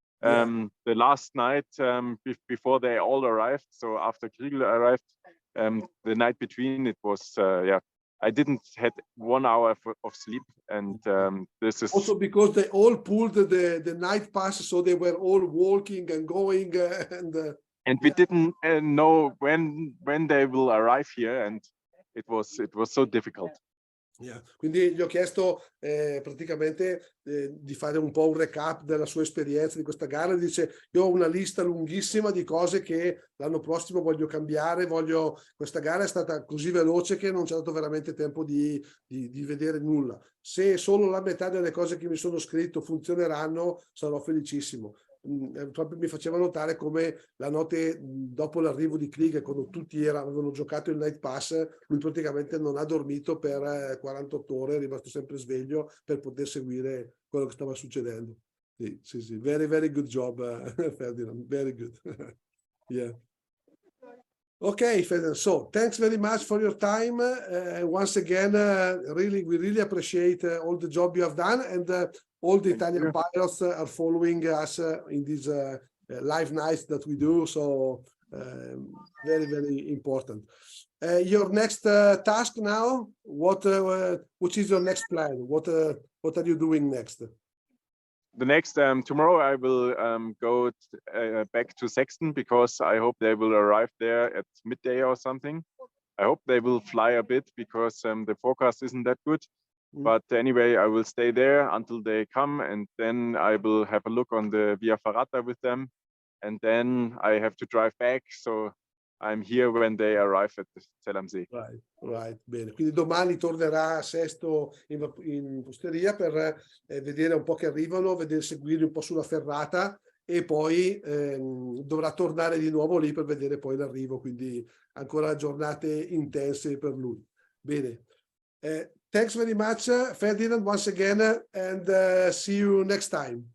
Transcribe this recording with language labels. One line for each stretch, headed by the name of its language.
English: The last night before they all arrived, so after Kriegel arrived, the night between, it was I didn't had 1 hour of sleep, and this is also because they all pulled the night pass, so they were all walking and going and we didn't know when they will arrive here, and it was so difficult. Yeah.
Italian: Quindi gli ho chiesto praticamente di fare un po' un recap della sua esperienza di questa gara. Dice, io ho una lista lunghissima di cose che l'anno prossimo voglio cambiare, questa gara è stata così veloce che non c'è stato veramente tempo di vedere nulla. Se solo la metà delle cose che mi sono scritto funzioneranno, sarò felicissimo. Proprio mi faceva notare come la notte dopo l'arrivo di Krieg, quando tutti avevano giocato il night pass, lui praticamente non ha dormito per 48 ore, è rimasto sempre sveglio per poter seguire quello che stava succedendo. Sì.
English: Very good job, Ferdinand, very good. Yeah. Okay, Ferdinand, so thanks very much for your time. Once again, we really appreciate all the job you have done, and all the Italian pilots are following us in these live nights that we do. So very important. Your next task now, which is your next plan? What are you doing next? The next tomorrow I will go back to Sexton, because I hope they will arrive there at midday or something. I hope they will fly a bit, because the forecast isn't that good. But anyway, I will stay there until they come, and then I will have a look on the Via Ferrata with them, and then I have to drive back. So I'm here when they arrive at the Zell Am See. Right,
Italian: bene. Quindi domani tornerà a Sesto in osteria per vedere un po' che arrivano, seguirli un po' sulla ferrata, e poi dovrà tornare di nuovo lì per vedere poi l'arrivo, quindi ancora giornate intense per lui. Bene.
English: Thanks very much, Ferdinand, once again, and see you next time.